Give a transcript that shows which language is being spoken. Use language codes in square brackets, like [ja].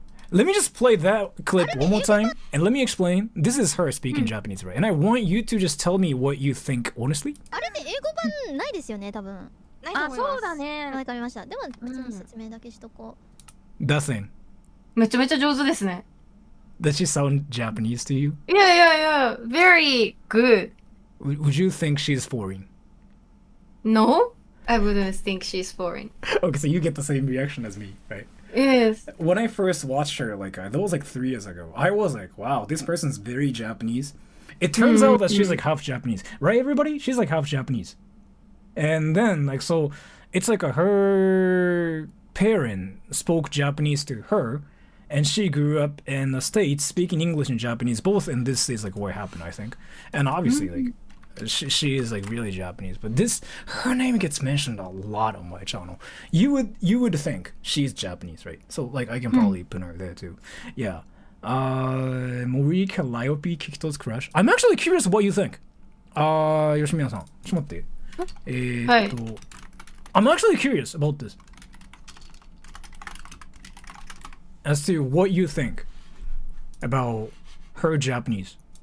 [en] Let me just play that clip one more time, and let me explain. This is her speaking Japanese, right? And I want you to just tell me what you think, honestly. [ja] あれで英語版ないですよね、多分。あ、そうだね。わかりました。でも、別に説明だけしとこう。 [en] That thing. [ja] めちゃめちゃ上手ですね。 [en] Does she sound Japanese to you? Yeah. Very good. Would you think she's foreign? No? I wouldn't think she's foreign. Okay, so you get the same reaction as me, right? Yes. When I first watched her, like that was like 3 years ago, I was like, wow, this person's very Japanese. It turns out that she's like half Japanese, right? Everybody, she's like half Japanese. And then like so, it's like her parent spoke Japanese to her, and she grew up in the States speaking English and Japanese. Both in this is like what happened, I think. And obviously, like. She is like really Japanese, but her name gets mentioned a lot on my channel. You would think she's Japanese, right? So like I can probably put her there too. Yeah. Morika Liope Kikito's crush. I'm actually curious what you think. Yoshimiya-san, [ja] ちょっと待って。 [en] I'm actually curious about this. As to what you think about her Japanese.